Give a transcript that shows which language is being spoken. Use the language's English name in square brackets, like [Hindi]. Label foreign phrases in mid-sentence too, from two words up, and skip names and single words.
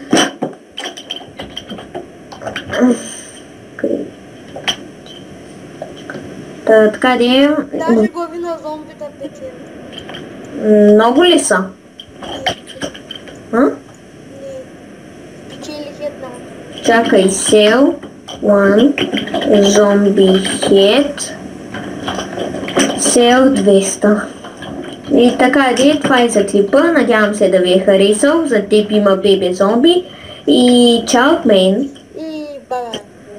[Bulgarian] Така де... Даже глави на зомбита печели. Много ли са? Не. Печелих една. Чакай, сел. [English] One zombie hit. [Bulgarian] Сел 200. И така, това е за клипа. Надявам се да ви е харесал. За теб има бебе зомби. И чао от мен. И бай.